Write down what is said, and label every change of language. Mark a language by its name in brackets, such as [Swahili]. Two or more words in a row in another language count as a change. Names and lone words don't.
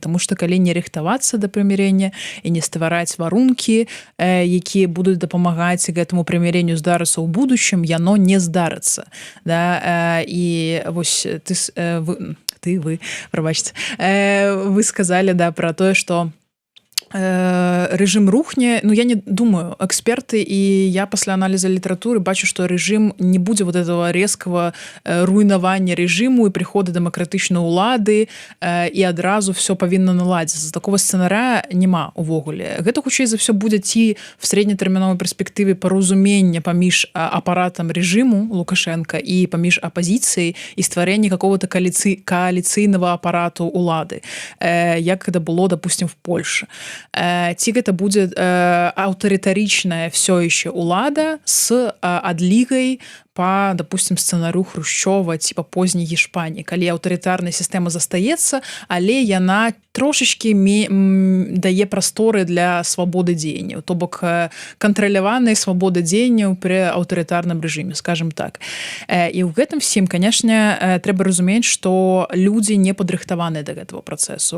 [Belarusian] Таму што калі не рыхтавацца да прымірэння і не ствараць варункі, якія будуць дапамагаць гэтаму прымірэнню здарыцца ў будучым, яно не здарыцца. Да? І вось вы сказалі, да, пра тое, што рэжым рухне, я не думаю, эксперты і я пасля аналіза літаратуры бачу, што рэжым не будзе [Russian] вот этого резкого [Belarusian] руйнавання рэжыму і прыхода дэмакратычнай улады і адразу все павінна наладзіцца. Такого сцэнарыя няма увогуле. Гэта хутчэй за все будзе ці в среднетэрміновай перспектыве паразумення паміж апаратам рэжыму Лукашенка і паміж апазіцыяй і стварэнне какого-то коаліцыйнага апарату улады, як гэта было, допустим, в Польше. Ці гэта будзе аўтарытарычная [Russian] все еще [Belarusian] улада с адлігай по, допустим, сцэнару Хрушчова ці па позняй Гішпаніі, калі аўтарытарная сістэма застаецца, але яна трошачкі дае прасторы для свабоды дзеянняў, то бок кантраляванай свабоды дзеянняў пры аўтарытарным рэжыме, скажем так. І ў гэтым всім, канешне, трэба разумець, што людзі не падрыхтаваныя да гэтага працэсу.